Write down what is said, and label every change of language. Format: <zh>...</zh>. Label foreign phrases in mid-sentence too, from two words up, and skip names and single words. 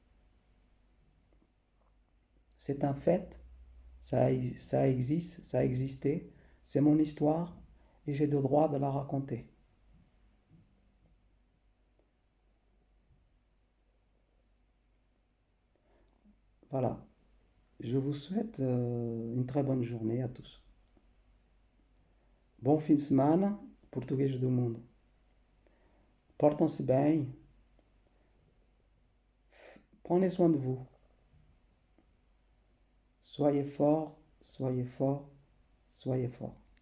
<fr>C'est un fait, ça existe, ça a existé, c'est mon histoire et j'ai le droit de la raconter. Voilà, je vous souhaite une très bonne journée à tous.</fr> <pt>Bom fim de semana, português do mundo. Portam-se bem,</pt> <fr>prenez soin de vous. Soyez forts, soyez forts, soyez forts.</fr>